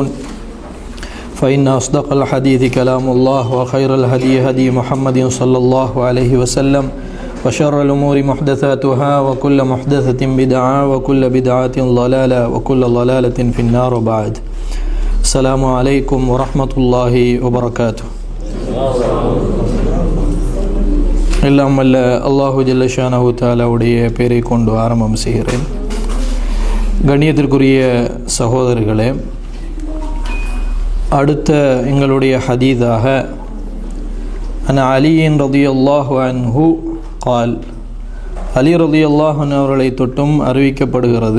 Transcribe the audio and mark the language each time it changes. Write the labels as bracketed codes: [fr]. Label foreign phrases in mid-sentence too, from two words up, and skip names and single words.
[ar] فإن أصدق الحديث كلام الله وخير الهدي هدي محمد صلى الله عليه وسلم. وشر الأمور محدثاتها وكل محدثة بدعة وكل بدعة ضلالة وكل ضلالة في النار وبعد. السلام عليكم ورحمة الله وبركاته. [ta] எல்லாம் வல்ல [ar] الله جل شأنه تعالى [ta] பெயரை கொண்டு ஆரம்பம் செய்கிறேன். கண்ணியத்திற்குரிய சகோதரர்களே, அடுத்த எங்களுடைய ஹதீதாக [ar] عن علي رضي الله عنه قال, [ta] அலி [ar] رضي الله عنه [ta] அவர்களை தொட்டும் அறிவிக்கப்படுகிறது.